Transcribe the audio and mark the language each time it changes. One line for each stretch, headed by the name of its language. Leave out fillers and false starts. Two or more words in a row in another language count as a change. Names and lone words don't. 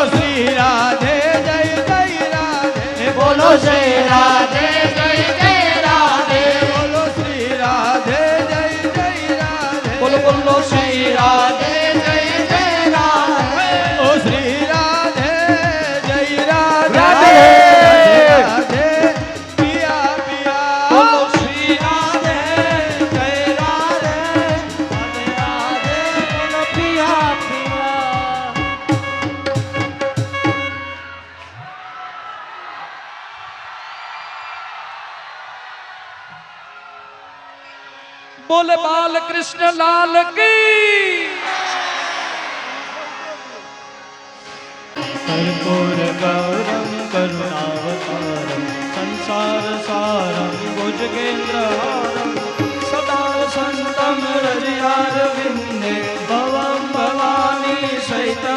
Hindi: श्री राधे जय जय राधे बोलो श्री राधे जय जय राधे बोलो श्री राधे जय जय राधे बोलो बोलो श्री राधे जय जय राधे ओ श्री राधे जय राधे राधे पिया पिया बोलो श्री राधे जय राधे राधे राधे बोलो पिया पिया बोले बाल कृष्ण लाल की
Sanskrit: कर्पूर गौरम करुणावतारम संसार सारम भुजगेन्द्रहारम सदा संतम हृदयारविंदे भवं भवानी सहितं